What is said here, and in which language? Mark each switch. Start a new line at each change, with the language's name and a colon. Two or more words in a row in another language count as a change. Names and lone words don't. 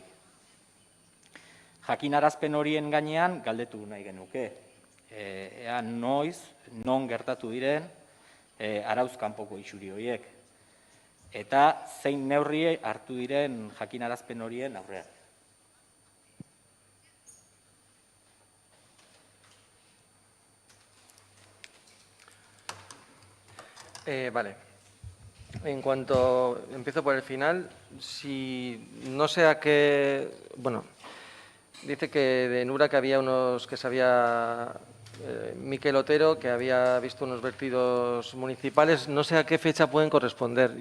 Basque: Jakinarazpen horien gainean galdetu nahi genuke. Ea noiz, non gertatu diren, arauz kanpoko isuri horiek. Eta zein neurri hartu diren jakinarazpen horien aurrean.
Spanish: Vale. En cuanto, empiezo por el final, si no sé a qué, bueno, dice que de Nura que había unos, que sabía Miquel Otero, que había visto unos vertidos municipales, no sé a qué fecha pueden corresponder.